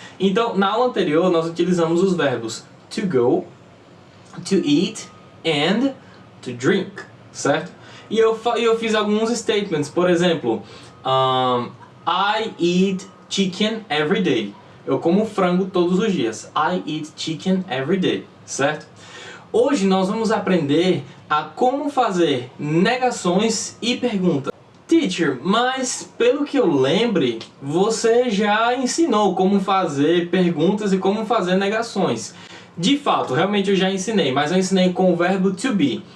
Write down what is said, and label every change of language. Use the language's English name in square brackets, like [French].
[Portuguese] Então, na aula anterior nós utilizamos os verbos to go, to eat and to drink, certo? E eu fiz alguns statements, por exemplo, [English] I eat chicken every day. [Portuguese] Eu como frango todos os dias. [English] I eat chicken every day, certo? [Portuguese] Hoje nós vamos aprender a como fazer negações e perguntas. Teacher, mas pelo que eu lembre, você já ensinou como fazer perguntas e como fazer negações. De fato, realmente eu já ensinei, mas eu ensinei com o verbo to be.